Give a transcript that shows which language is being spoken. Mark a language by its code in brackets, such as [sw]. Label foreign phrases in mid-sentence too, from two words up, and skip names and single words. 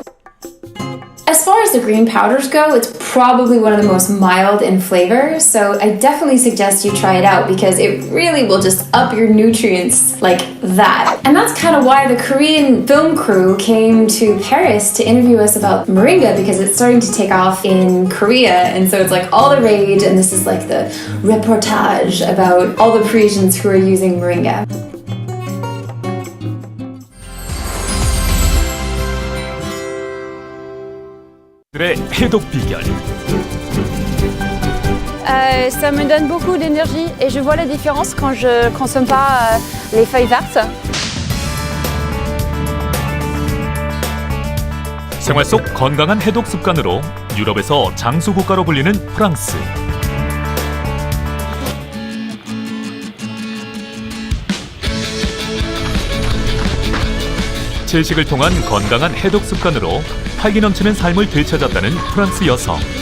[en] As far as the green powders go, it's probably one of the most mild in flavor, so I definitely suggest you try it out because it really will just up your nutrients like that. And that's kind of why the Korean film crew came to Paris to interview us about moringa, because it's starting to take off in Korea, and so it's like all the rage, and this is like the reportage about all the Parisians who are using moringa. [ko] 해독 비결. [fr] Ça me donne beaucoup d'énergie et je vois la différence quand je consomme pas les feuilles vertes. [ko] 생활 속 건강한 해독 습관으로 유럽에서 장수 국가로 불리는 프랑스. 채식을 통한 건강한 해독 습관으로 활기 넘치는 삶을 되찾았다는 프랑스 여성.